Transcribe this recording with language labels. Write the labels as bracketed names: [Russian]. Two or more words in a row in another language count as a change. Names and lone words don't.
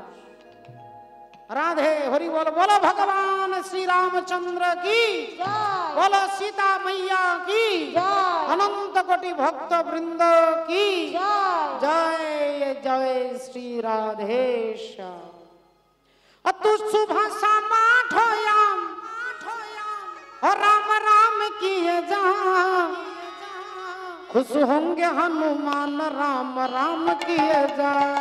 [Bangla] রাধে হরি বল। বলো ভগবান শ্রী রামচন্দ্র কি জয়, বলো সীতা मैया কি জয়, অনন্ত কোটি ভক্ত বৃন্দ কি জয়। জয় জয় শ্রী রাধেশ্যাম। [Hindi] तू सुबह समाठ होयाम, और राम राम किए जा, खुश होंगे हनुमान राम राम किए जा।